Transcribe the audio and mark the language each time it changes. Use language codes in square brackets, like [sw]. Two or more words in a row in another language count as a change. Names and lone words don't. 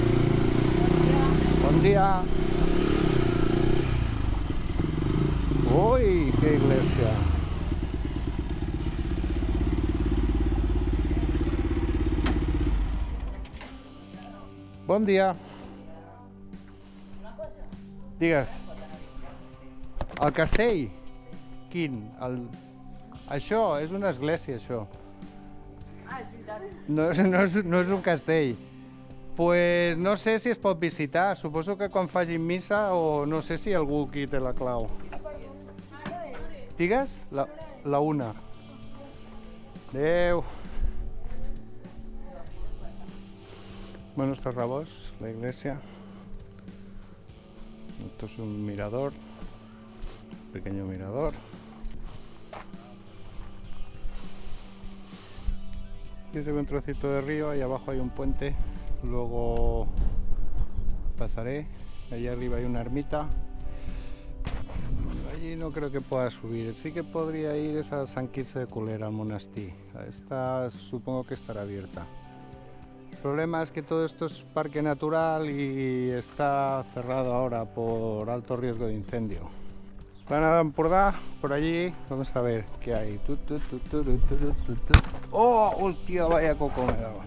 [es] Buen día. Uy, qué iglesia. Buen día. [ca] Digues. El castell? Quin? Això és una església, això. No és un castell. Pues no sé si es pot visitar. Suposo que quan facin missa o no sé si algú aquí té la clau. Digues? La una. Adeu. [es] Bueno, estos rabos, la iglesia. Esto es un mirador, un pequeño mirador. Aquí se ve un trocito de río, ahí abajo hay un puente, luego pasaré. Allí arriba hay una ermita. Allí no creo que pueda subir. Sí que podría ir es a Sant Quirze de Culera, al monestir. Esta supongo que estará abierta. El problema es que todo esto es parque natural y está cerrado ahora por alto riesgo de incendio. Plana de Empordà, por allí, vamos a ver qué hay. ¡Oh! ¡Hostia! Vaya coco me he dado.